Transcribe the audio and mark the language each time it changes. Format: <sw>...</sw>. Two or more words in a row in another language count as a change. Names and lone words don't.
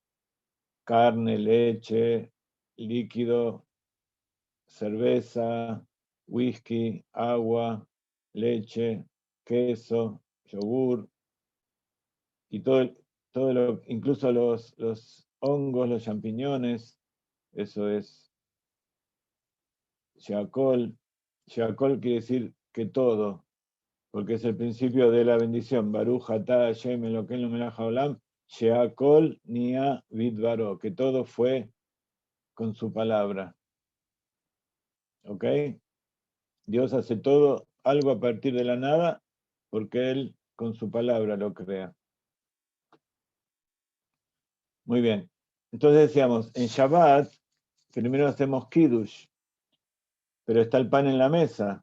<es>Carne, leche, líquido, cerveza, whisky, agua, leche, queso, yogur, y incluso los hongos, los champiñones, eso es sheakol. Sheakol quiere decir que todo, porque es el principio de la bendición.</es> <he>ברוך אתה השם אלוקינו מלך העולם, שהכל נהיה בדברו,</he> <es>que todo fue con su palabra. ¿Ok? Dios hace todo, algo a partir de la nada, porque Él con su palabra lo crea. Muy bien. Entonces decíamos, en Shabbat, primero hacemos Kiddush, pero está el pan en la mesa.</es>